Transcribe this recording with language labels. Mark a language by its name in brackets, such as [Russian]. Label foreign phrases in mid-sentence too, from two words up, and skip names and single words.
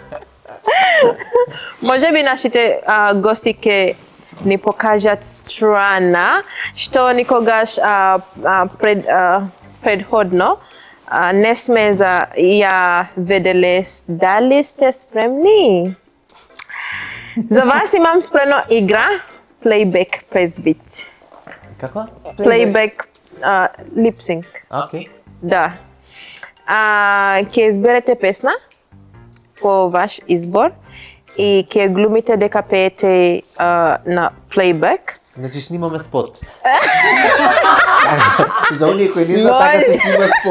[Macedonian] Може би нашите гости ке ни покажат страна што никогаш предходно не сме ја виделе. Дали сте спремни? За вас имам спремно игра Playback през бит. Како? [English] Playback lip-sync. [Macedonian] Океј. Да. Ќе изберете песна по ваш избор и ќе глумите дека пеете на playback. Значи снимаме спот. За оние кои не знаат, така се снима спот.